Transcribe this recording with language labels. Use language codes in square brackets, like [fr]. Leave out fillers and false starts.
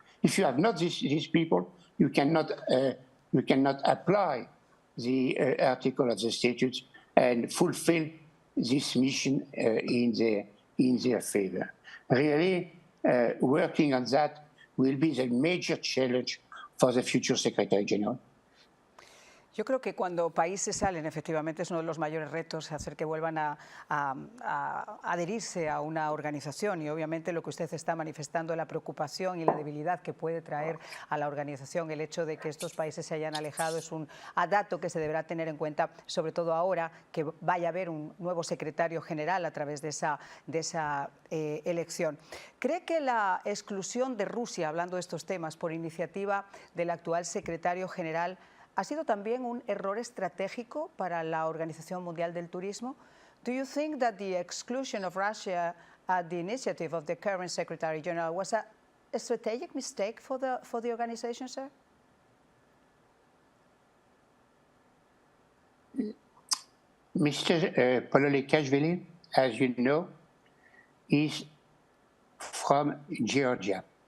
[en] If you have not these people, you cannot apply the article of the statutes and fulfill this mission in their favor. Really, working on that will be the major challenge for the future Secretary General. [es] Yo creo que cuando países salen, efectivamente, es uno de los mayores retos hacer que vuelvan a adherirse a una organización, y obviamente lo que usted está manifestando, la preocupación y la debilidad que puede traer a la organización el hecho de que estos países se hayan alejado, es un dato que se deberá tener en cuenta, sobre todo ahora que vaya a haber un nuevo secretario general a través de esa elección. ¿Cree que la exclusión de Rusia, hablando de estos temas, por iniciativa del actual secretario general, ha sido también un error estratégico para la Organización Mundial del Turismo? [en] Do you think that the exclusion of Russia at the initiative of the current Secretary General was a strategic mistake for the organization, sir? Mr. Pololekashvili, as you know, is from Georgia.